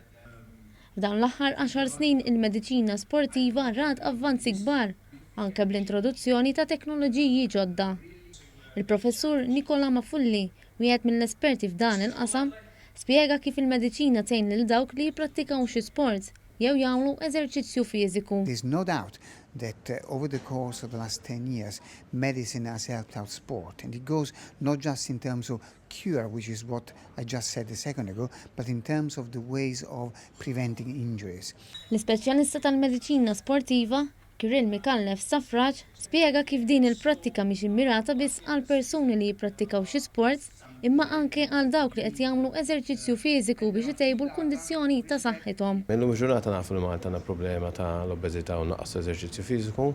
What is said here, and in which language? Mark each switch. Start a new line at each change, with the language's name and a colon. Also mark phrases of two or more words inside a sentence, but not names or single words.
Maltese: F'dawn l-aħħar 10 snin il-mediċina sportiva rat avvanzi kbar anke bl-introduzzjoni ta' teknoloġiji ġodda. Il-professur Nikola Mafulli, wieħed mill-esperti f'dan il-qasam, spjega kif il-mediċina tgħin lil dawk li jipprattikaw xi sports jew jagħmlu eżerċizzju fiżiku.
English: There's no doubt that over the course of the last 10 years, medicine has helped out sport. And it goes not just in terms of cure, which is what I just said a second ago, but in terms of the ways of preventing injuries.
Maltese: L-ispeċjalista tal-mediċina sportiva, Kirill Mikallef Safraġ, spjega kif din il-prattika mhix immirata biss għal persuni li jipprattikaw xi sports, imma anke għal dawk li qed jagħmlu eżerċizzju fiżiku biex itejbu l-kundizzjoni ta' saħħithom. Illum il-ġurnata nafu li Malta għandna problema ta' l-obeżità u naqas eżerċizzju fiżiku.